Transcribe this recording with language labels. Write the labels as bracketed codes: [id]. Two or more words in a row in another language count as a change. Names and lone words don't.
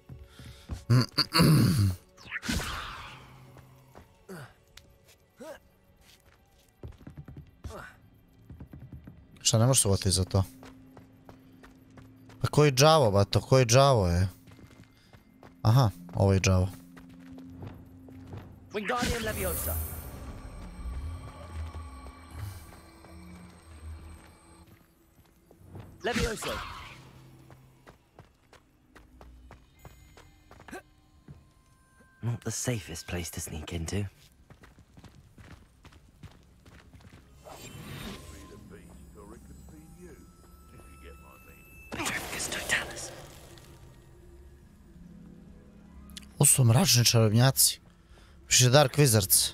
[bs] Šta, ne možeš se uvati za to? Pa koji džavo, bato, koji džavo je? Aha, ovo je džavo. Wingardium Leviosa. Leviosa. [en] Not the safest place to sneak into. [bs] Ovo su mračni čarobnjaci. Piše [en] Dark Wizards.